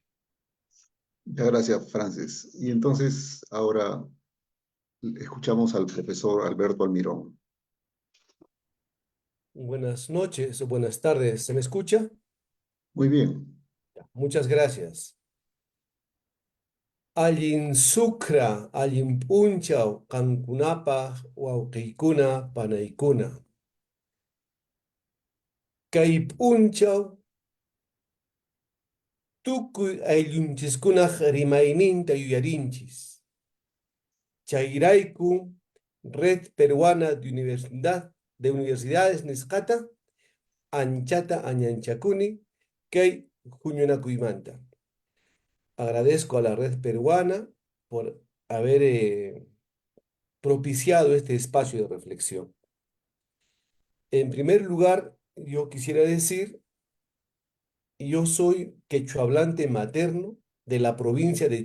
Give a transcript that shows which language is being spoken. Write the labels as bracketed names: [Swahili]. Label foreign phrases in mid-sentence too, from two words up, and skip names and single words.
[Spanish] Muchas gracias, Frances. Y entonces ahora escuchamos al profesor Alberto Almirón. Buenas noches o buenas tardes. ¿Se me escucha? Muy bien. Muchas gracias. [Quechua] Allin sucra, allin punchau, cankunapa, wauqaykuna, panaykuna. Kay punchaw, tukuy ayllunchikkunaq rimayninta yuyarinchis. Chayrayku, Red Peruana de Universidades nisqata, anchata añanchakuni, kay huñunakuymanta. [Spanish] Agradezco a la Red Peruana por haber propiciado este espacio de reflexión. En primer lugar, yo quisiera decir, yo soy quechohablante materno de la provincia de